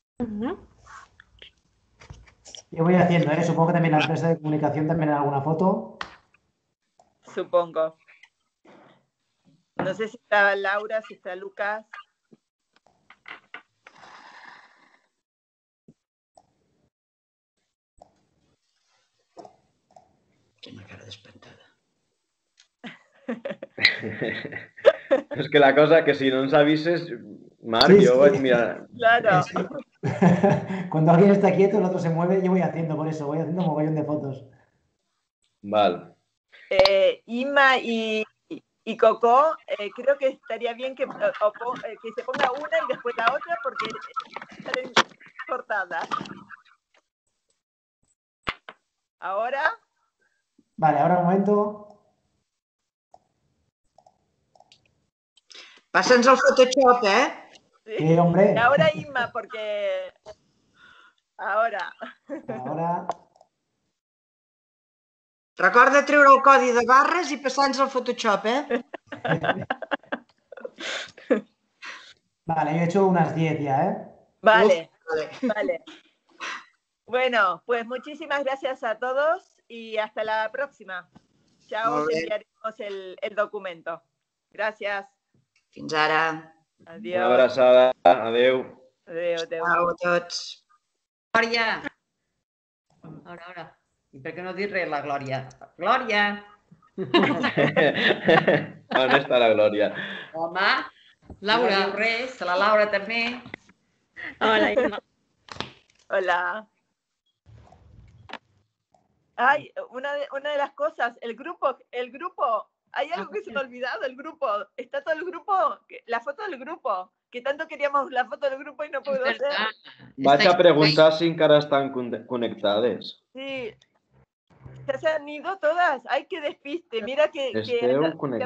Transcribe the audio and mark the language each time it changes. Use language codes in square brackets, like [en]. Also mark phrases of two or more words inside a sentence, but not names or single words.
[es] Yo voy haciendo, supongo que también la empresa de comunicación también en alguna foto. Supongo. No sé si está Laura, si está Lucas. Tiene una cara espantada. [ca] És que la cosa que si no ens avises, Marc, Sí, jo sí. vaig mirar... [es] Claro. Cuando alguien está quieto, el otro se mueve, yo voy haciendo por eso, voy haciendo un mogollón de fotos. [ca] Val. [es] Inma y Coco, creo que estaría bien que se ponga una y después la otra porque están cortadas. ¿Ahora? Vale, ahora un momento. [ca] Passa'ns el Photoshop, [es] Sí, hombre. Y ahora Inma, porque... Ahora. Ahora. [ca] Recorda treure el codi de barres i passar-nos el Photoshop, [es] Vale, yo he hecho unas 10 ya, Vale, vale. Bueno, pues muchísimas gracias a todos y hasta la próxima. Ya os enviaremos el documento. Gracias. [ca] Fins ara. [es] Adiós. [ca] Una abraçada. Adéu. Adéu, adéu. Ciao a tots. Glòria! Ara. I per què no dir res, la Glòria? Glòria! On està la Glòria? Home, Laura. No diu res, la Laura també. Hola, Inma. Hola. [es] Ay, una de las cosas, el grupo, hay algo que se me ha olvidado, el grupo, está todo el grupo, la foto del grupo, que tanto queríamos la foto del grupo y no puedo hacer. [ca] Vaig a preguntar si encara estan connectades. [es] Sí, ya se han ido todas, ay, qué despiste, mira que [ca] Esteu connectats.